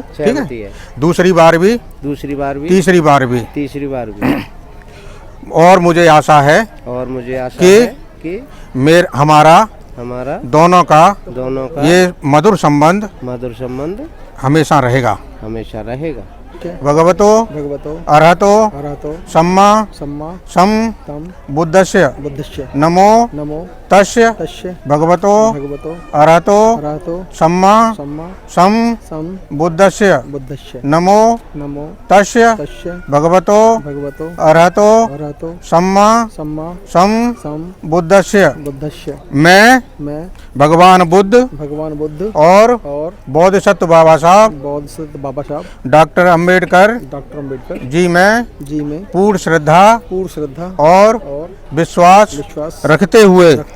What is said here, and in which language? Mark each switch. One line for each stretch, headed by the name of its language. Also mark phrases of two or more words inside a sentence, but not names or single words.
Hindi: ठीक है, दूसरी बार भी तीसरी बार भी और मुझे आशा है कि हमारा दोनों का ये मधुर संबंध हमेशा रहेगा।
Pali: भगवतो अरहतो सम्मा सम बुद्धस्य नमो तस्य भगवतो अरहतो सम्मा सम बुद्धस्य नमो तस्य भगवतो अरहतो सम्मा सम बुद्धस्य।
Hindi: मैं भगवान बुद्ध और बोधिसत्व बाबा साहब डॉक्टर अम्बेडकर जी में पूर्ण श्रद्धा और विश्वास रखते हुए